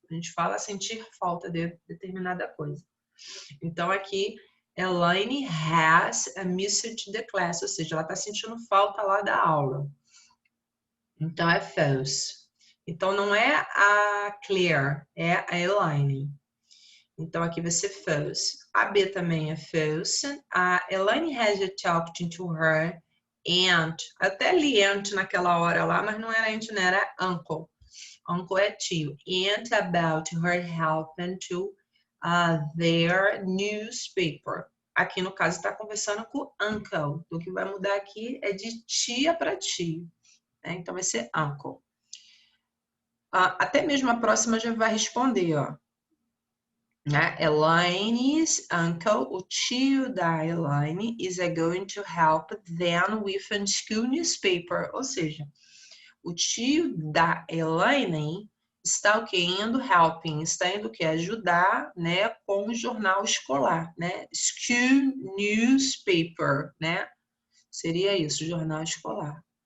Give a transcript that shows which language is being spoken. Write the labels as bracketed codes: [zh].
[pt] A gente fala sentir falta de determinada coisa. Então, aqui, Elaine has missed the class, ou seja, ela está sentindo falta lá da aula. Então, é false. Então, não é a Claire, é a Elaine. Então, aqui vai ser false. A B também é false. [en] A Elaine has talked to her aunt. [pt] Até li aunt naquela hora lá, mas não era aunt, não era uncle. Uncle é tio. [en] Aunt about her helping to their newspaper. [pt] Aqui, no caso, está conversando com uncle. O que vai mudar aqui é de tia para tio. Né? Então, vai ser uncle. Até mesmo a próxima já vai responder, ó. Né? [en] Elaine's uncle, o tio da Elaine, is going to help them with a school newspaper. [pt] Ou seja, o tio da Elaine está o quê? Indo helping, está indo o quê? Ajudar, né, com o jornal escolar, né? School newspaper, né? Seria isso, jornal escolar.